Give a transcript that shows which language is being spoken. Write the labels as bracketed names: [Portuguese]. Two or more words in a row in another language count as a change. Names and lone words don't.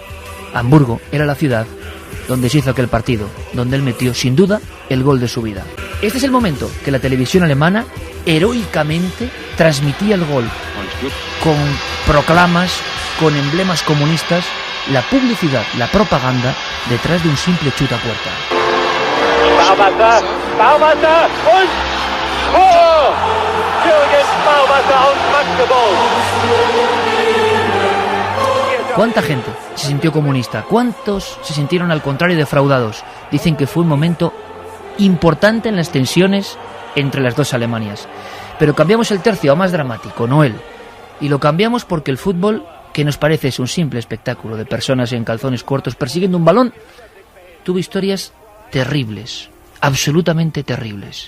[Spanish] Hamburgo era la ciudad donde se hizo aquel partido, donde él metió, sin duda, el gol de su vida. Este es el momento que la televisión alemana heroicamente transmitía el gol, con proclamas, con emblemas comunistas, la publicidad, la propaganda, detrás de un simple chute a puerta. [German] Bauwasser und Tor! Jürgen Bauwasser aus Magdeburg. [Spanish] ¿Cuánta gente se sintió comunista? ¿Cuántos se sintieron al contrario defraudados? Dicen que fue un momento importante en las tensiones entre las dos Alemanias. Pero cambiamos el tercio a más dramático, Noel. Y lo cambiamos porque el fútbol, que nos parece es un simple espectáculo de personas en calzones cortos persiguiendo un balón, tuvo historias terribles, absolutamente terribles.